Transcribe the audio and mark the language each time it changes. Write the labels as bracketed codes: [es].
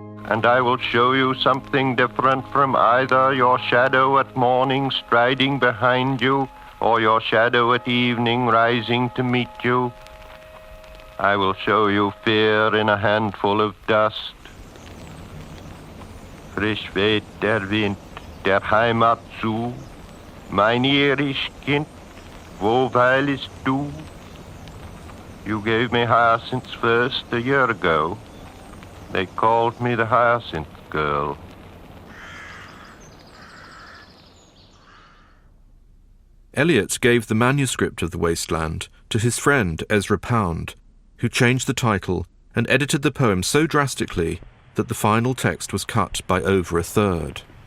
[en] And I will show you something different from either your shadow at morning striding behind you or your shadow at evening rising to meet you. I will show you fear in a handful of dust. [de] Frisch weht der Wind der Heimat zu. Mein irisch Kind, wo weilest du? [en] You gave me hyacinths first a year ago. They called me the Hyacinth Girl. Eliot gave the manuscript of The Waste Land to his friend Ezra Pound, who changed the title and edited the poem so drastically that the final text was cut by over a third.